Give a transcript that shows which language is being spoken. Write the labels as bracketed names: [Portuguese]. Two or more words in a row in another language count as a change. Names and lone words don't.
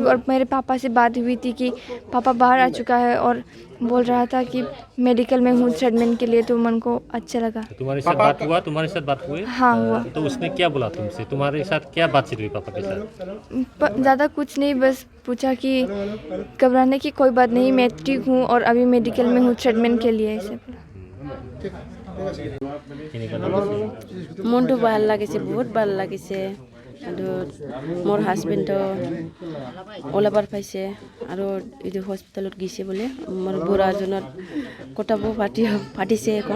[Hindi] और मेरे पापा से बात हुई थी कि पापा बाहर आ चुका है और बोल रहा था कि मेडिकल में हूँ ट्रीटमेंट के लिए, तो मन को अच्छा लगा। तुम्हारे साथ बात हुआ? तुम्हारे साथ बात हुई? हाँ हुआ। तो उसने क्या बोला तुमसे? तुम्हारे साथ क्या बातचीत हुई पापा के साथ? ज़्यादा कुछ नहीं, बस पूछा कि घबराने की कोई बात नहीं, मैं ठीक हूँ और अभी मेडिकल में हूँ ट्रीटमेंट के लिए, ऐसे बोला। [Assamese] মনটো ভাল লাগিছে, বহুত ভাল লাগিছে। আৰু মোৰ হাজবেণ্ডো ওলাবাৰ পাইছে আৰু এইটো হস্পিটেলত গৈছে বোলে। মোৰ বুঢ়াজনৰ কটাবো ফাটিছে এখন।